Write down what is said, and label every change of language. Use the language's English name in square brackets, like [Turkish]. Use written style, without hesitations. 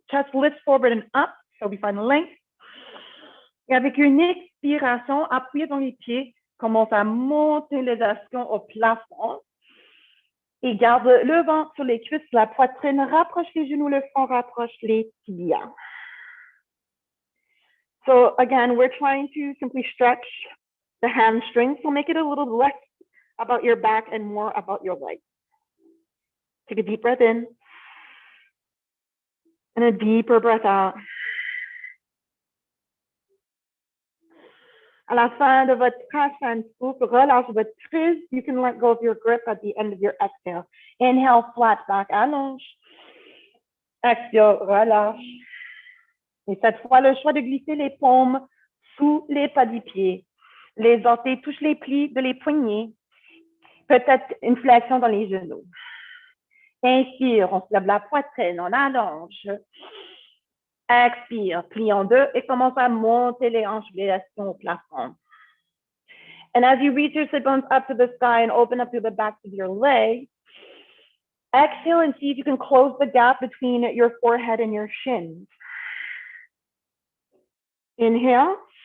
[English] Chest lifts forward and up, so we find length. [French] Et avec une expiration, appuyez dans les pieds, commence à monter les ischions au plafond. Et garde le ventre sur les cuisses, la poitrine, rapproche les genoux, le front, rapproche les tibias. [English] So again, we're trying to simply stretch the hamstrings, so make it a little less about your back and more about your legs. Take a deep breath in and a deeper breath out. [French] À la fin de votre prochaine souffle, relâche votre prise. [English] You can let go of your grip at the end of your exhale. Inhale, flat back, [French] allonge. [English] Exhale, [French] relâche. Et cette fois, le choix de glisser les paumes sous les pas du pied. Les orteils touchent les plis de les poignets. Peut-être une flexion dans les genoux. Inspire, on se lève la poitrine, on allonge. Expire, plie en deux et commence à monter les hanches, les ischions au plafond. [English] And as you reach your sit bones up to the sky and open up through the backs of your legs, exhale and see if you can close the gap between your forehead and your shins. Inhale.